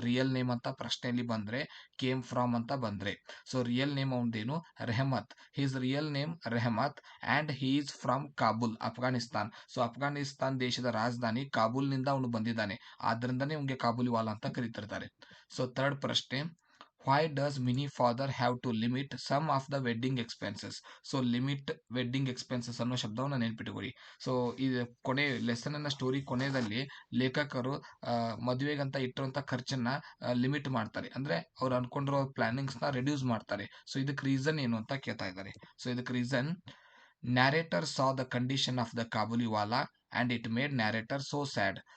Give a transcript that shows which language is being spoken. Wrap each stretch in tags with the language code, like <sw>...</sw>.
<kn>Real name ಅಂತ ಪ್ರಶ್ನೆಯಲ್ಲಿ ಬಂದ್ರೆ, ಕೇಮ್ ಫ್ರಾಮ್ ಅಂತ ಬಂದ್ರೆ. So real name ಅವನದೇನು,</kn> <en>Rehmat. His real name Rehmat and he is from Kabul, Afghanistan.</en> <kn>So Afghanistan ದೇಶದ ರಾಜಧಾನಿ ಕಾಬೂಲ್ನಿಂದ ಅವನು ಬಂದಿದ್ದಾನೆ, ಆದ್ರಿಂದನೇ ಅವನಿಗೆ ಕಾಬೂಲಿವಾಲಾ ಅಂತ ಕರೀತಿರ್ತಾರೆ. ಸೊ ಥರ್ಡ್ ಪ್ರಶ್ನೆ,</kn> <en>why does mini father have to limit some of the wedding expenses.</en> <kn>So limit wedding expenses ಅನ್ನೋ ಶಬ್ದವನ್ನು ನೆನ್ಪಿಟ್ಕೊಳ್ಳಿ. ಸೊ ಇದು ಕೊನೆ ಲೆಸನ್ನ ಸ್ಟೋರಿ ಕೊನೆಯಲ್ಲಿ ಲೇಖಕರು ಮದುವೆಗಂತ ಇಟ್ಟಿರುವಂಥ ಖರ್ಚನ್ನ ಲಿಮಿಟ್ ಮಾಡ್ತಾರೆ, ಅಂದ್ರೆ ಅವ್ರು ಅನ್ಕೊಂಡಿರೋ ಪ್ಲಾನಿಂಗ್ಸ್ನ ರೆಡ್ಯೂಸ್ ಮಾಡ್ತಾರೆ. ಸೊ ಇದಕ್ಕೆ ರೀಸನ್ ಏನು ಅಂತ ಕೇಳ್ತಾ ಇದ್ದಾರೆ. ಸೊ ಇದಕ್ಕೆ reason,</kn> <en>Narrator saw the condition of the Kabuliwala and it made narrator so sad.</en>